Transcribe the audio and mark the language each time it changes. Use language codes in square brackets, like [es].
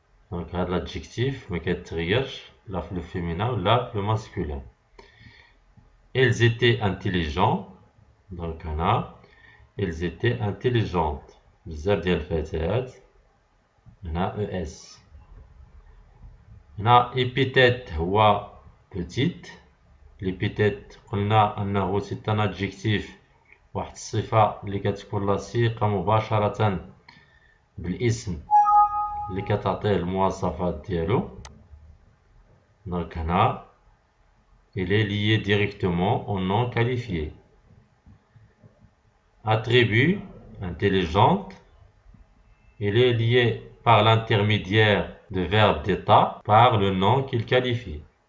[fr] Donc l'adjectif, le féminin ou le masculin. Elles étaient intelligents. Donc elles étaient intelligentes. [ar] بزاف ديال الفتيات. هنا ES. هنا épithète هو petite. l'épithète قلنا أنه [fr] c'est un adjectif [ar] واحد الصفة اللي كتكون لصيقة مباشرة بالاسم اللي كتعطيه المواصفات ديالو. [fr] دونك هنا il est lié directement au nom qualifié. Attribut intelligente, il est lié par l'intermédiaire de verbe d'état par le nom qu'il qualifie.